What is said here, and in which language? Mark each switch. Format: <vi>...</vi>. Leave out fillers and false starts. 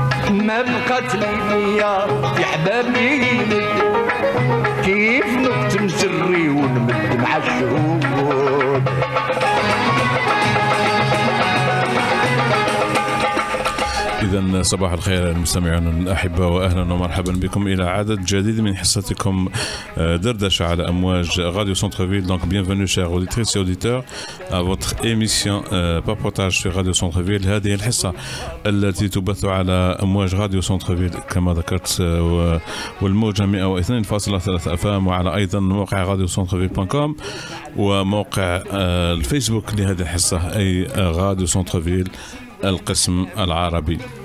<ar>ما بقات لي نية يا حبابي كيف نكتم سري ونمد مع الشهود. إذن صباح الخير المستمعون الأحبة، وأهلا ومرحبا بكم إلى عدد جديد من حصتكم دردشة على أمواج راديو Centre-Ville.</ar> <fr>Donc bienvenue chers auditrices et auditeurs à votre émission Papotage sur Radio Centre-Ville.</fr> <ar>هذه الحصة التي تبث على أمواج راديو Centre-Ville كما ذكرت، والموجة 102.3 FM، وعلى أيضا موقع راديو Centre-Ville.com وموقع الفيسبوك لهذه الحصة أي راديو Centre-Ville القسم العربي.</ar>